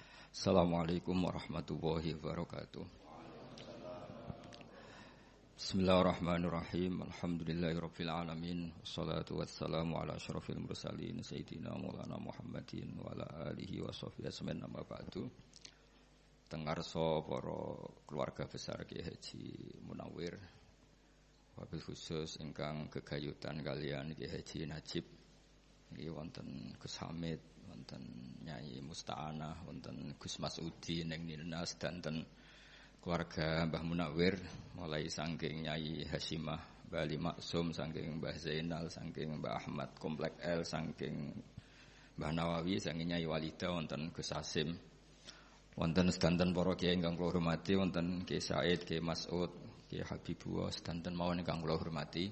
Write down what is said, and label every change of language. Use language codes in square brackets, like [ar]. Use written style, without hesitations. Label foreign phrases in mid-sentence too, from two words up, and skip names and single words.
[ar] السلام عليكم ورحمة الله وبركاته. بسم الله الرحمن الرحيم. الحمد لله رب العالمين. والصلاة والسلام على أشرف المرسلين سيدنا مولانا محمد وعلى آله وصحبه أجمعين. أما بعد. [jv] Tengarso para keluarga besar Kiai Haji Munawir, [ar] وبالخصوص [jv] ingkang gegayutan kalian Kiai Haji Najib. Nggih wonten Gus Hamid, wonten Nyai Musta'anah, wonten Gus Masudi ning Nilnas, danten keluarga Mbah Munawir mulai saking Nyai Hasimah, Mbah Ali Maksum, saking Mbah Zainal, saking Mbah Ahmad Komplek L, saking Mbah Nawawi, saking Nyai Walida, wonten Gus Hasim, wonten sedanten para kiai ingkang kula hormati, wonten Kiai Said, Kiai Mas'ud, Kiai Habibullah, sedanten mawon ingkang kula hormati.